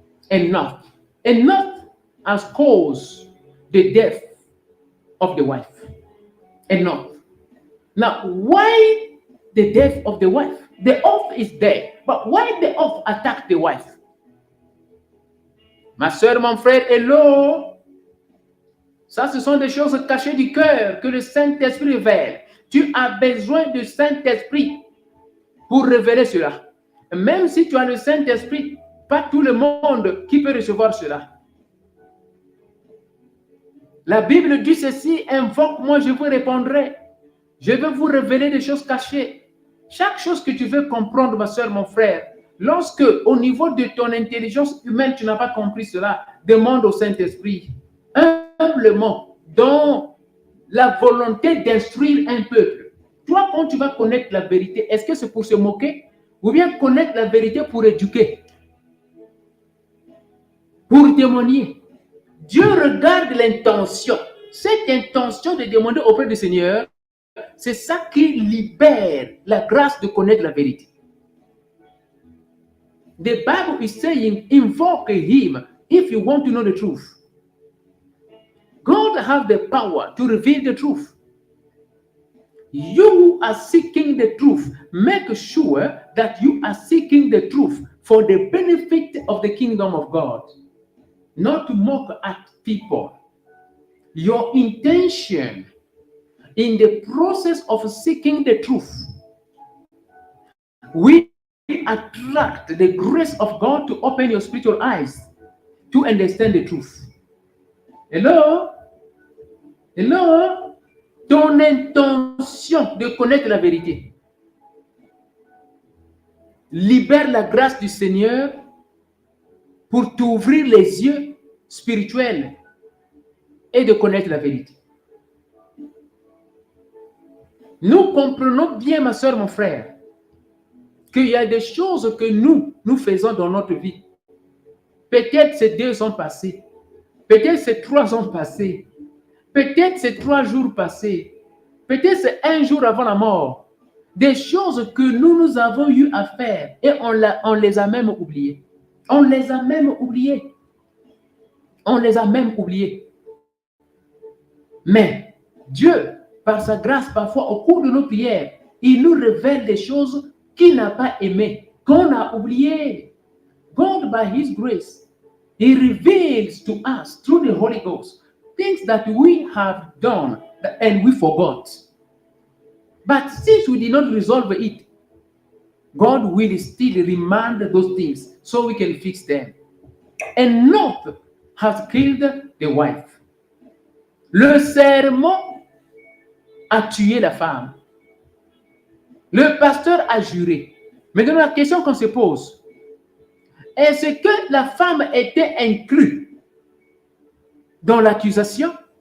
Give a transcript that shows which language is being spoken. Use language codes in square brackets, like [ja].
[en] Enough has caused the death of the wife. Enough. Now, why the death of the wife? The oath is there, but why the oath attacked the wife? [fr] Ma soeur, mon frère, hello. Ça, ce sont des choses cachées du cœur que le Saint-Esprit révèle. Tu as besoin du Saint-Esprit pour révéler cela. Même si tu as le Saint-Esprit, pas tout le monde qui peut recevoir cela. La Bible dit ceci, invoque-moi, je vous répondrai. Je vais vous révéler des choses cachées. Chaque chose que tu veux comprendre, ma soeur, mon frère, lorsque au niveau de ton intelligence humaine, tu n'as pas compris cela, demande au Saint-Esprit, humblement, dans la volonté d'instruire un peuple. Toi, quand tu vas connaître la vérité, est-ce que c'est pour se moquer ou bien connaître la vérité pour éduquer, pour témoigner? Dieu regarde l'intention. Cette intention de demander auprès du Seigneur, c'est ça qui libère la grâce de connaître la vérité. [en] The Bible is saying, invoke him if you want to know the truth. God has the power to reveal the truth. You who are seeking the truth, make sure that you are seeking the truth for the benefit of the kingdom of God, not to mock at people. Your intention in the process of seeking the truth will attract the grace of God to open your spiritual eyes to understand the truth. Hello? Hello? [fr] Ton intention de connaître la vérité libère la grâce du Seigneur pour t'ouvrir les yeux spirituels et de connaître la vérité. Nous comprenons bien, ma soeur, mon frère, qu'il y a des choses que nous faisons dans notre vie. Peut-être ces 2 sont passés. peut-être c'est 3 ans passés, peut-être c'est 3 jours passés, peut-être c'est 1 jour avant la mort. Des choses que nous avons eu à faire et on les a même oubliées. On les a même oubliées. On les a même oubliées. Mais Dieu, par sa grâce, parfois au cours de nos prières, il nous révèle des choses qu'il n'a pas aimées, qu'on a oubliées. [en] God, by His grace, He reveals to us through the Holy Ghost things that we have done and we forgot. But since we did not resolve it, God will still remind those things so we can fix them. And Lot has killed the wife. [fr] Le serment a tué la femme. Le pasteur a juré. Maintenant, la question qu'on se pose, est-ce que la femme était incluse dans l'accusation?